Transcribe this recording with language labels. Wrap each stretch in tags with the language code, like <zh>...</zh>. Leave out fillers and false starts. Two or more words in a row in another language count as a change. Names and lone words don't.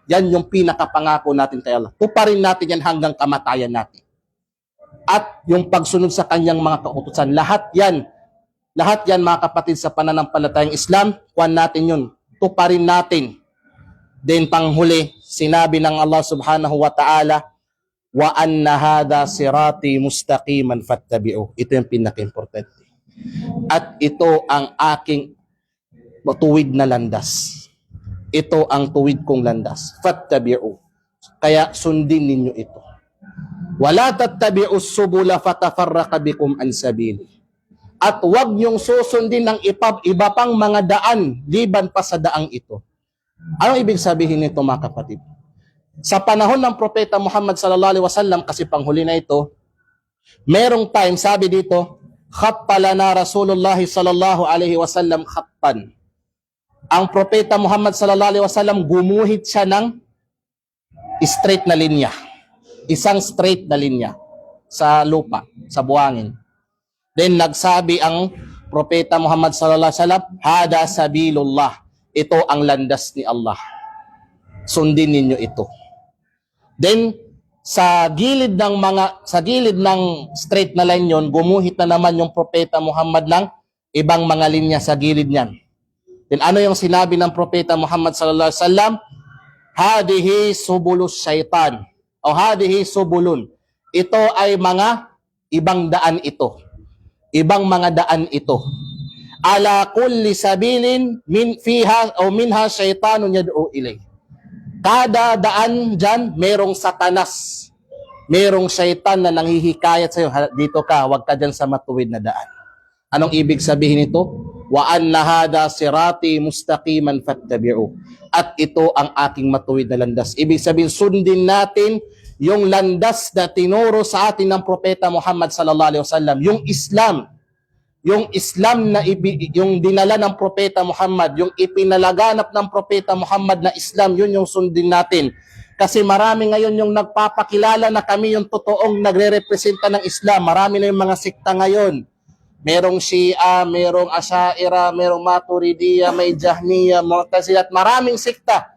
<tl>Yan yung pinakapangako natin kay Allah. Tuparin natin yan hanggang kamatayan natin. At yung pagsunod sa Kanyang mga kautusan, lahat yan mga kapatid sa pananampalatayang Islam, kuwan natin yun. Tuparin natin. Then panghuli, sinabi ng Allah</tl> <ar>سبحانه وتعالى, وأن هذا صراطي مستقيما فاتبعوه.</ar> <tl>Ito yung pinaka-importante. At ito ang aking tuwid na landas. Ito ang tuwid kong landas. Fattabi'u. Kaya sundin ninyo ito.</tl> <ar>ولا تتبعوا السبل فتفرق بكم عن سبيله.</ar> <tl>At huwag niyong susundin ng iba pang mga daan liban pa sa daang ito. Anong ibig sabihin nito mga kapatid? Sa panahon ng Propeta Muhammad</tl> <ar>صلى الله عليه وسلم,</ar> <tl>kasi panghuli na ito, merong time, sabi dito,</tl> <ar>خط لنا رسول الله صلى الله عليه وسلم خطا.</ar> <tl>Ang Propeta Muhammad</tl> <ar>صلى الله عليه وسلم,</ar> <tl>gumuhit siya ng straight na linya. Isang straight na linya sa lupa, sa buhangin. Then nagsabi ang Propeta Muhammad</tl> <ar>صلى الله عليه وسلم, هذا سبيل الله.</ar> <tl>Ito ang landas ni Allah. Sundin ninyo ito. Then sa gilid ng straight na line yon, gumuhit na naman yung Propeta Muhammad ng ibang mga linya sa gilid niyan. Then ano yung sinabi ng Propeta Muhammad</tl> <ar>صلى الله عليه وسلم? هذه سبل الشيطان. أو هذه سبل.</ar> <tl>Ito ay mga ibang daan ito. Ibang mga daan ito.</tl> <ar>على كل سبيل من فيها أو منها شيطان يدعو إليه.</ar> <tl>Kada daan dyan, merong satanas. Merong syaitan na nanghihikayat sa'yo. Dito ka, wag ka dyan sa matuwid na daan. Anong ibig sabihin nito?</tl> <ar>وأن هذا صراطي مستقيما فاتبعوه.</ar> <tl>At ito ang aking matuwid na landas. Ibig sabihin, sundin natin yung landas na tinuro sa atin ng Propeta Muhammad</tl> <ar>صلى الله عليه وسلم,</ar> <tl>yung Islam. Yung Islam na yung dinala ng Propeta Muhammad, yung ipinalaganap ng Propeta Muhammad na Islam, yun yung sundin natin. Kasi marami ngayon yung nagpapakilala na kami yung totoong nagre-representa ng Islam. Marami na yung mga sikta ngayon. Merong Shia, merong Ashaira, merong Maturidiyya, may Jahmiyya, Mu'tazilah, at maraming sikta.</tl>